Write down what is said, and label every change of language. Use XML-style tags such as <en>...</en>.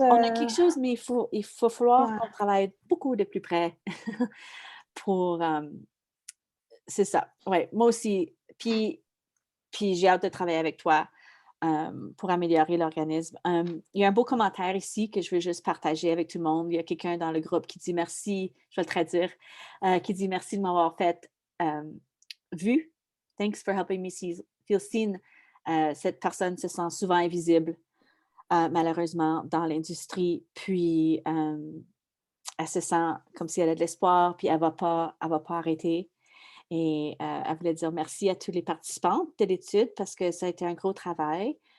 <fr>On a quelque chose, mais il faut falloir qu'on travaille beaucoup de plus près pour... c'est ça. Oui, moi aussi. Puis j'ai hâte de travailler avec toi pour améliorer l'organisme. Il y a un beau commentaire ici que je veux juste partager avec tout le monde. Il y a quelqu'un dans le groupe qui dit merci, je vais le traduire, qui dit merci de m'avoir fait vu.</fr> <en>Thanks for helping me feel seen.</en> <fr>Cette personne se sent souvent invisible, malheureusement, dans l'industrie. Puis, elle se sent comme si elle a de l'espoir, puis elle ne va pas arrêter. Et elle voulait dire merci à tous les participants de l'étude parce que ça a été un gros travail.</fr>